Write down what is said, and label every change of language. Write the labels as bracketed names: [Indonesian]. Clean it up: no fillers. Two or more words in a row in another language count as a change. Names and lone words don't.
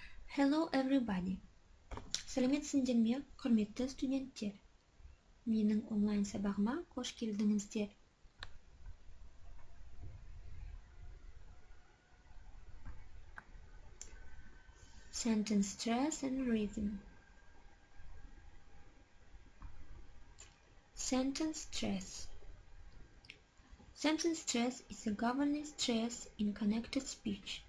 [English] Hello everybody. [Kazakh] Сәлеметсіңдер ме, құрметті студенттер? Менің онлайн сабағыма қош келдіңіздер. [English] Sentence stress and rhythm. Sentence stress. Sentence stress is a governing stress in connected speech.